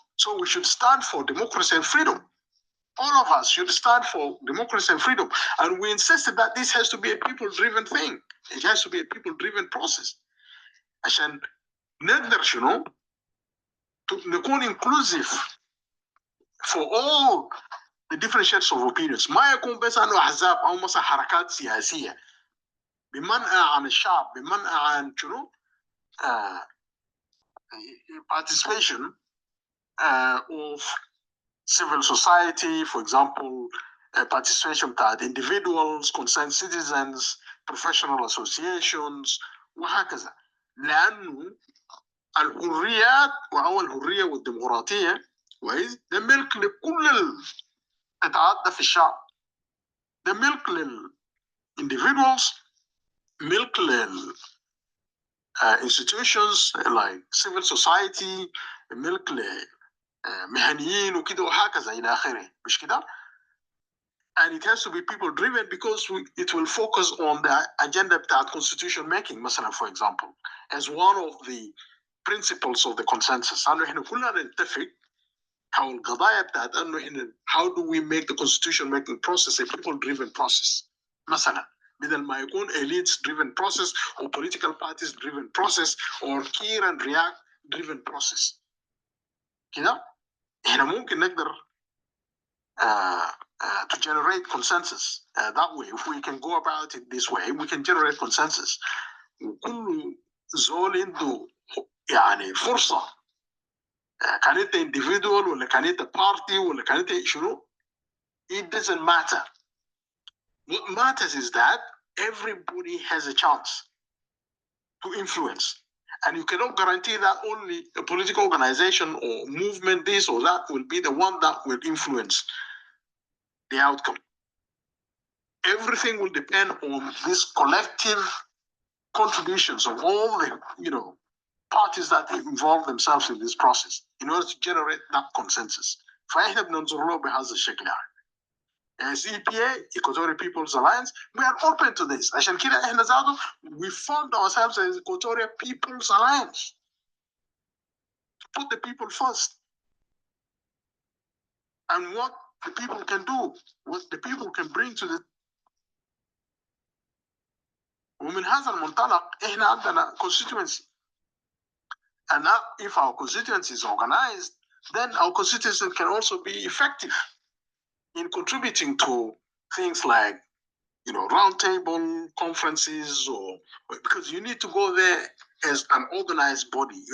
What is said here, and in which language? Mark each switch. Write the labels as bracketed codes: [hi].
[en] So we should stand for democracy and freedom. All of us should stand for democracy and freedom. And we insisted that this has to be a people-driven thing. It has to be a people-driven process. [ar] عشان نقدر شنو؟ نكون [en] inclusive for all the different shades of opinions. [ar] ما يكون بس أنه أحزاب أو مثلا حركات سياسية بمنع عن الشعب، بمنع عن شنو؟ [en] participation of civil society, for example, participation by individuals, concerned citizens, professional associations, [ar] وهكذا. لأنه الحريات أو الحرية والديمقراطية كويس ده ملك لكل القطاعات في الشعب. ده ملك للindividuals، ملك لل [en] institutions like civil society، [ar] ملك مهنيين وكده وهكذا إلى آخره. مش كده؟ [en] And it has to be people driven because it will focus on the agenda بتاعت constitution making مثلا, for example, as one of the principles of the consensus. [ar] أنه إحنا كلنا نتفق حول القضايا بتاعت أنه إحنا [en] how do we make the constitution making process a people driven process مثلا. [ar] بدل ما يكون [en] elites driven process or political parties driven process or Kir and React driven process. [ar] كده احنا ممكن نقدر [en] to generate consensus that way. If we can go about it this way, we can generate consensus. [ar] وكل زول عنده يعني فرصة كانت individual ولا كانت party ولا كانت شنو. [en] It doesn't matter. What matters is that everybody has a chance to influence. And you cannot guarantee that only a political organization or movement, this or that, will be the one that will influence the outcome. Everything will depend on these collective contributions of all the, parties that involve themselves in this process in order to generate that consensus. [ar] فإحنا بننظر له بهذا الشكل يعني. [en] As EPA, Equatorial People's Alliance, we are open to this. [ar] عشان كده إحنا ذاته [en] we found ourselves as Equatorial People's Alliance. To put the people first. And what the people can do, what the people can bring to the. [ar] ومن هذا المنطلق إحنا عندنا constituency. [en] And now, if our constituency is organized, then our constituency can also be effective in contributing to things like, roundtable conferences, or because you need to go there as an organized body.